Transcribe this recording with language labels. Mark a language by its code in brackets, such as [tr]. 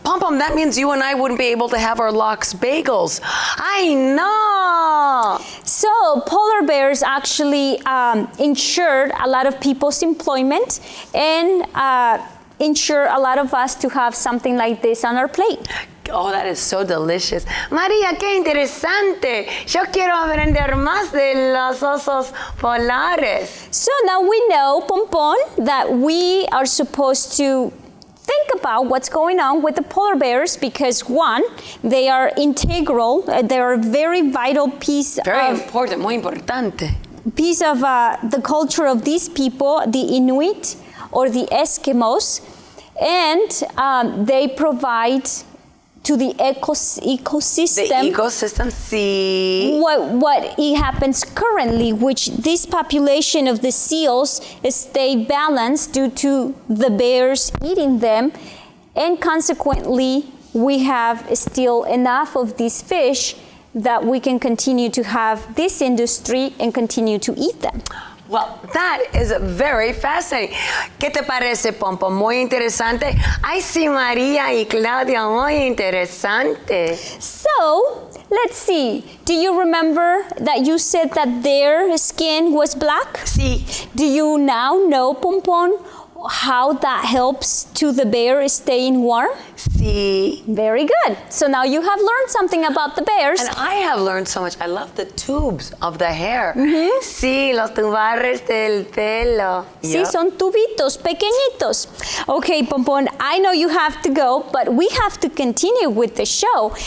[en] Pom, that means you and I wouldn't be able to have our lox bagels. I know. So polar bears actually ensured a lot of people's employment and ensure a lot of us to have something like this on our plate. Oh, that is so delicious. María, [es] qué interesante. Yo quiero aprender más de los osos polares. [en] So now we know, Pompon, that we are supposed to think about what's going on with the polar bears because one, they are integral, they are a very vital piece Very of important, [es] muy importante. [en] the culture of these people, the Inuit or the Eskimos, and they provide to the ecosystem. The ecosystem, [es] sí. [en] What happens currently, which this population of the seals stay balanced due to the bears eating them, and consequently we have still enough of these fish that we can continue to have this industry and continue to eat them. Well, that is very fascinating. [es] ¿Qué te parece, Pompo? Muy interesante. Ay, sí, María y Claudia, muy interesante. [en] So, let's see. Do you remember that you said that their skin was black? [es] Sí. [en] Do you now know, Pompon, how that helps to the bear staying warm? [es] Sí. [en] Very good. So now you have learned something about the bears. And I have learned so much. I love the tubes of the hair. [es] Sí, los tubarres del pelo. Sí, son tubitos pequeñitos. [en] Okay, Pompon, I know you have to go, but we have to continue with the show.